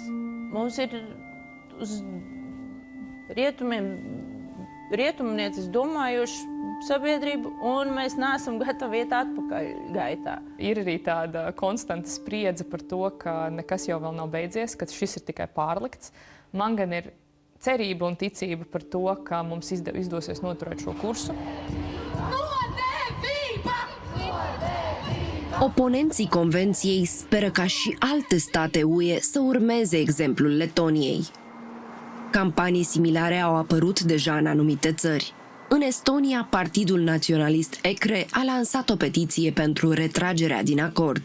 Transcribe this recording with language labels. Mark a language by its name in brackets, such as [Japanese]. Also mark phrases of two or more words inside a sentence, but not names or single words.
[Latvian] Mums ir uz rietumniecis domājuši sabiedrību, un mēs neesam gatavi iet atpakaļ gaitā. Ir arī tāda konstanta spriedze par to, ka nekas jau vēl nav beidzies, ka šis ir tikai pārlikts. Man gan ir cerība un ticība par to, ka mums izdosies noturēt šo kursu. [Romanian] Oponenții Convenției speră ca și alte state UE să urmeze exemplul Letoniei. Campanii similare au apărut deja în anumite țări. În Estonia, Partidul Naționalist ECRE a lansat o petiție pentru retragerea din acord.